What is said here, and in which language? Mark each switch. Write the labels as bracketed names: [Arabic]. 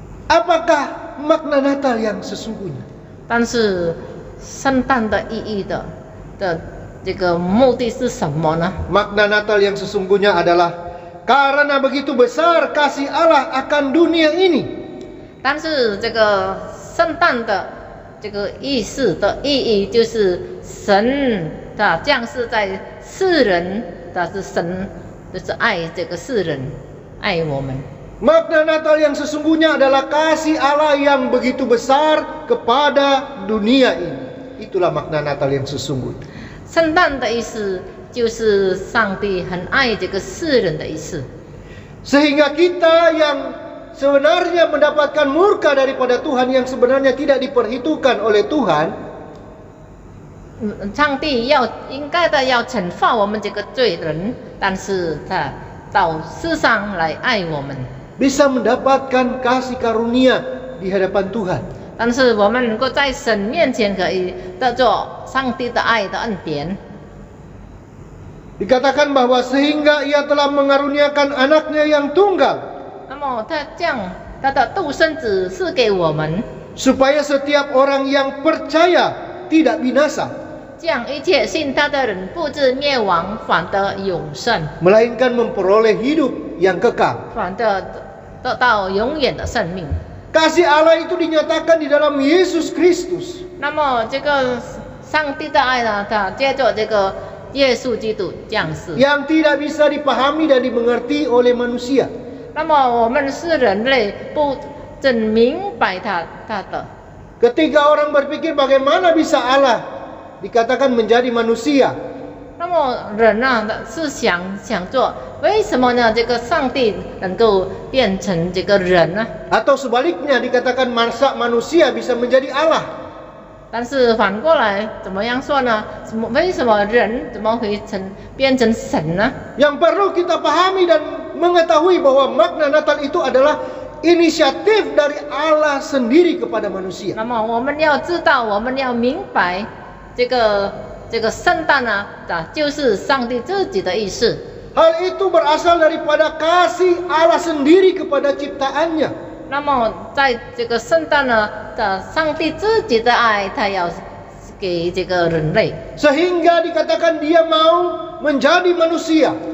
[Indonesian] Apakah makna Natal yang sesungguhnya? [Chinese] 但是圣诞的意义的这个目的是什么呢？ [Indonesian] Makna Natal yang sesungguhnya adalah karena begitu besar kasih Allah akan dunia ini. [Chinese] 但是这个圣诞的这个意思的意义就是神的降世在世人，但是神就是爱这个世人，爱我们。 [Indonesian] Makna Natal yang sesungguhnya adalah kasih Allah yang begitu besar kepada dunia ini. Itulah makna Natal yang sesungguhnya. [Chinese] 圣诞的意思就是上帝很爱这个世人的意思。 [Indonesian] Sehingga kita yang sebenarnya mendapatkan murka daripada Tuhan yang sebenarnya tidak diperhitungkan oleh Tuhan, [Chinese] 上帝应该的要惩罚我们这个罪人，但是他到世上来爱我们， [Indonesian] bisa mendapatkan kasih karunia di hadapan Tuhan. [Chinese] 但是我们能够在神面前可以得着上帝的爱的恩典。 [Indonesian] Dikatakan bahwa sehingga ia telah mengaruniakan anaknya yang tunggal, [Chinese] 那么他将他的独生子赐给我们， [Indonesian] supaya setiap orang yang percaya tidak binasa, [Chinese] 将一切信他的人不至灭亡，反得永生， [Indonesian] melainkan memperoleh hidup yang kekal. [Chinese] 反得得到永远的生命。 [Indonesian] Kasih Allah itu dinyatakan di dalam Yesus Kristus. [Chinese] 那么这个上帝的爱呢，他借着这个耶稣基督降世。 [Indonesian] Yang tidak bisa dipahami dan dimengerti oleh manusia. [Chinese] 那么我们是人类，不真明白他的。 [Indonesian] Ketika orang berpikir bagaimana bisa Allah dikatakan menjadi manusia, [Chinese] 那么人呢是想做，为什么呢？这个上帝能够变成这个人呢？ [Indonesian] atau sebaliknya dikatakan masa manusia bisa menjadi Allah. [Chinese] 但是反过来怎么样说呢？为什么人怎么会变成神呢？ [Indonesian] Yang perlu kita pahami dan mengetahui bahwa makna Natal itu adalah inisiatif dari Allah sendiri kepada manusia. [Chinese] 那么我们要知道，我们要明白，这个圣诞呢，就是上帝自己的意思。 [Indonesian] Hal itu berasal daripada kasih Allah sendiri kepada ciptaannya. [Chinese] 那么在这个圣诞呢的上帝自己的爱，他要给这个人类， [Indonesian] Sehingga dikatakan dia mau menjadi manusia.